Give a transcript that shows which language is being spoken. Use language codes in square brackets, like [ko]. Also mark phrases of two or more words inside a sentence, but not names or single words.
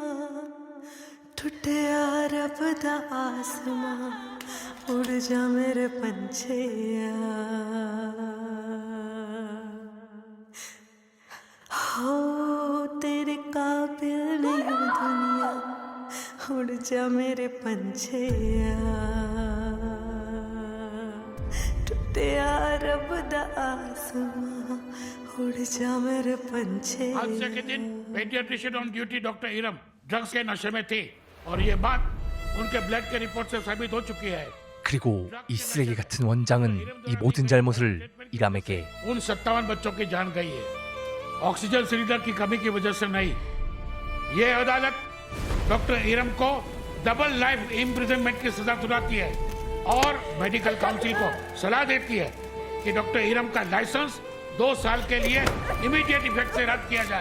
[pa] ਟੁੱਟਿਆ ਰੱਬ ਦਾ ਅਸਮਾਂ ਉੱਡ ਜਾ ਮੇਰੇ ਪੰਛੀਆ ਹੋ ਤੇਰੇ ਕਾਬਿਲ ਨਹੀਂ ਦੁਨੀਆ ਉੱਡ ਜਾ ਮੇਰੇ ਪੰਛੀਆ ਟੁੱਟਿਆ ਰੱਬ ਦਾ ਅਸਮਾਂ ਉੱਡ ਜਾ ਮੇਰੇ ਪੰਛੀਆ। [hi] हादसे के दिन [en] pediatrician on duty [hi] डॉक्टर इरम ड्रग्स के नशे में थे और ये बात उनके ब्लड के रिपोर्ट से साबित हो चुकी है। [ko] 그리고 이 쓰레기 같은 원장은 이 모든 잘못을 이람에게 [hi] उन 57 बच्चों की जान गई है, ऑक्सीजन सिलेंडर की कमी की वजह से नहीं। ये अदालत डॉक्टर इरम को [en] double life imprisonment [hi] की सजा सुनाती है और [en] medical council [hi] को सलाह देती है कि डॉक्टर इरम का लाइसेंस 2 साल के लिए [en] immediate effect [hi] से रद्द किया जाए।